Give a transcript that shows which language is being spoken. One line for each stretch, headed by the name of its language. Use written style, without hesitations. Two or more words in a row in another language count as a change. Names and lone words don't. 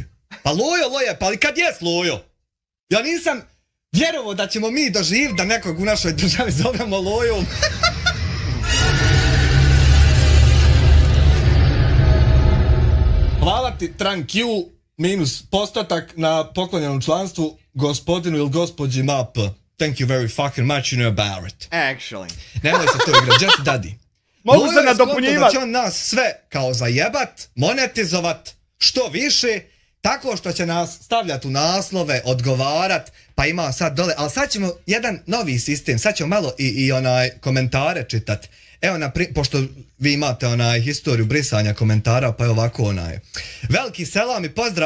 Bosnian: Pa Lojo, pa ali kad jes Lojo? Ja nisam vjerovao da ćemo mi doživjeti da nekog u našoj državi zovemo Lojom. Hvala ti Trank Q minus postotak na poklonjenom članstvu gospodinu ili gospođi MAP.
English: Thank you very fucking much, you know about it. Actually.
Bosnian: Nemoj se to igrati,
English: just daddy.
Bosnian: Mogu se nadopunjivati. Da će on nas sve kao zajebat, monetizovat što više, tako što će nas stavljati u naslove, odgovarat, pa ima sad dole, ali sad ćemo jedan novi sistem, sad ćemo malo i komentare čitat. Evo, pošto vi imate historiju brisanja komentara, pa je ovako veliki selam i pozdrav,